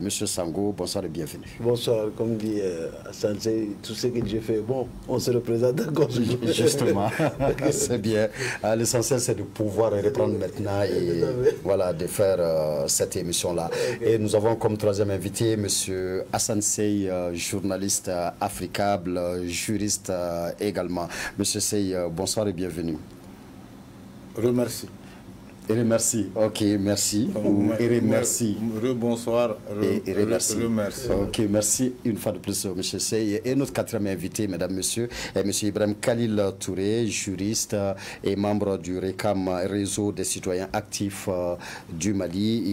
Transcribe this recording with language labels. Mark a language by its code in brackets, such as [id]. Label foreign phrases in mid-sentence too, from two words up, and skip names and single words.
[fr] Monsieur Sango, bonsoir et bienvenue. Bonsoir, comme dit Hassan, tout ce que j'ai fait, bon, on se représente encore. Justement, c'est bien. L'essentiel, c'est de pouvoir reprendre maintenant et voilà, de faire cette émission-là. Et nous avons comme troisième invité M. Hassan Sey, journaliste africable, juriste également. Monsieur Sey, bonsoir et bienvenue. Remercie. Merci. Ok, merci. Ou merci. Bonsoir. Merci. Remercie. Ok, merci une fois de plus, M. Sey. Et notre quatrième invité, mesdames, messieurs, est M. Ibrahim Khalil Touré, juriste et membre du RECAM, Réseau des citoyens actifs du Mali.